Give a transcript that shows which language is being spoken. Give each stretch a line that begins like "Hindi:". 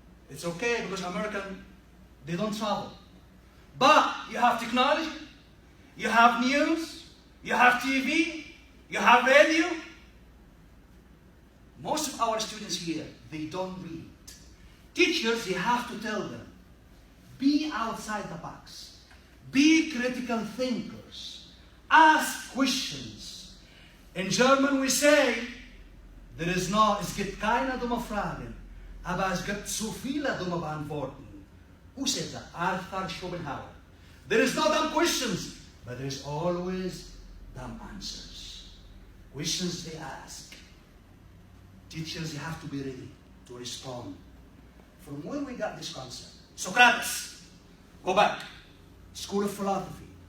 English: It's okay because American, they don't travel. But you have technology, you have news, you have TV, you have radio. Most of our students here, they don't read. Teachers, they have to tell them, be outside the box. Be critical thinkers. Ask questions. In German we say, there is no,
German: es gibt keine dumme Fragen, aber es gibt zu viele dumme Beantworten.
English: Who said that? Arthur Schopenhauer. There is no dumb questions, but there is always dumb answers. Questions they ask. Teachers, you have to be ready to respond. From where we got this concept? Socrates. Go back. School of Philosophy.